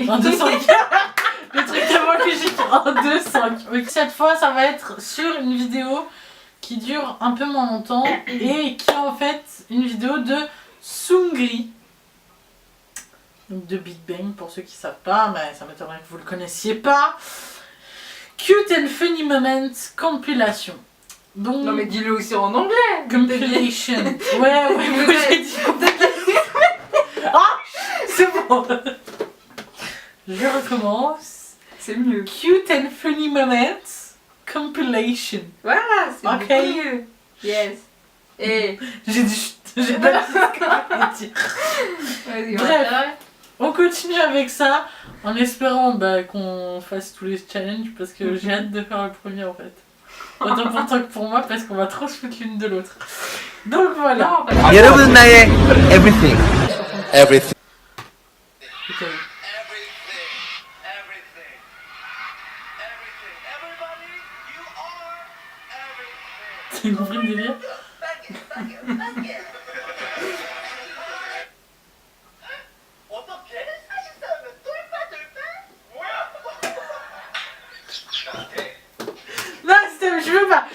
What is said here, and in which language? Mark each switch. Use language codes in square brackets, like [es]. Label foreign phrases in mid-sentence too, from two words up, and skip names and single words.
[fr] 1, 2, 5. Le truc avant que j'ai 1, 2, 5. Cette fois, ça va être sur une vidéo qui dure un peu moins longtemps et qui est en fait une vidéo de Sungri. Donc de Big Bang, pour ceux qui ne savent pas, mais ça m'étonnerait que vous ne le connaissiez pas. [en] Cute and Funny Moments Compilation. Donc, [fr] Non mais dis-le aussi en anglais. compilation. Ouais, moi j'ai dit Ah, c'est bon. Je recommence. C'est mieux. [en] Cute and Funny Moments Compilation. [fr] Voilà, c'est Ok. beaucoup mieux. Yes. Et J'ai dit j'ai pas dit ce que je voulais dire. vas-y, Bref. ouais. On continue avec ça en espérant qu'on fasse tous les challenges parce que j'ai hâte de faire le premier en fait. Autant pour toi que pour moi parce qu'on va trop se foutre l'une de l'autre. Donc voilà. Non, pas [ko] 여러분 나의 [en] everything. Everything. [fr] Ok. T'as compris le délire? Non, je veux pas.